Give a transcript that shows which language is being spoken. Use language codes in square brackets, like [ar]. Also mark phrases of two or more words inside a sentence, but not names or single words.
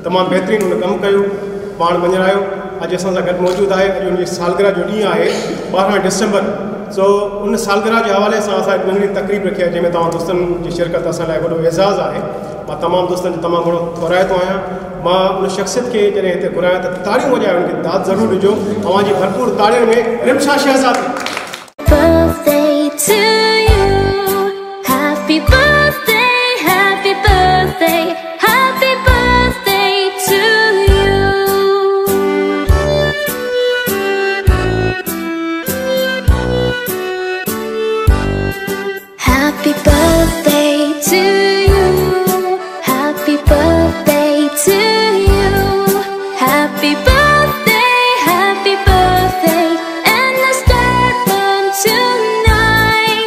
[sd] तमामु बहितरीनु हुन कमु कयो पाण मञरायो अॼु असां सां गॾु मौजूदु आहे अॼु हुनजी सालगिरह जो ॾींहुं आहे 12 डिसंबर सो उन सालगिरह जे हवाले सां असां हिकु नंढड़ी तक़रीब रखी आहे जंहिंमें तव्हां दोस्तनि जी शिरकत असां लाइ वॾो एज़ाज़ु आहे मां तमामु दोस्तनि जो तमामु घणो थोराइतो आहियां मां उन शख़्सियत खे जॾहिं हिते घुरायां त ताड़ियूं वॼाए उनखे दाद ज़रूरु ॾिजो तव्हांजी भरपूर ताड़ियुनि में रिमशा शहज़ादी [en] Birthday to you, happy birthday, happy birthday, happy birthday to you. Happy birthday to you, happy birthday to you, happy birthday, happy birthday, and the star born tonight.